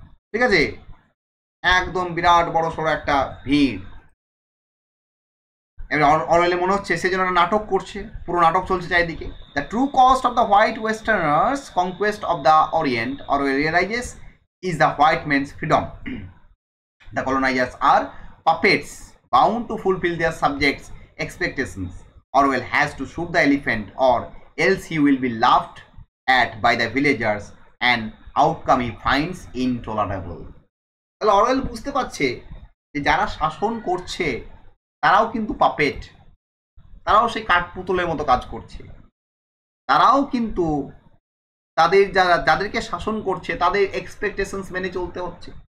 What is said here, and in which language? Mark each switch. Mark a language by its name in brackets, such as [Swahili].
[Bangla] ঠিক আছে, একদম বিরাট বড় সড়ো একটা ভিড়। এবার অরওয়েলে মনে হচ্ছে সে যেন একটা নাটক করছে, পুরো নাটক চলছে চারিদিকে। [English] The true cost of the white westerner's conquest of the orient Orwell realises is the white men's freedom. The colonisers are puppets bound to fulfill their subjects' expectations. Orwell has to shoot the elephant or else he will be laughed at by the villagers, and outcome he finds intolerable. [Bangla] তাহলে Orwell বুঝতে পারছে যে যারা শাসন করছে তারাও কিন্তু puppet, তারাও সেই কাঠপুতুলের মতো কাজ করছে, তারাও কিন্তু তাদের যাদেরকে শাসন করছে তাদের এক্সপেকটেশনস মেনে চলতে হচ্ছে।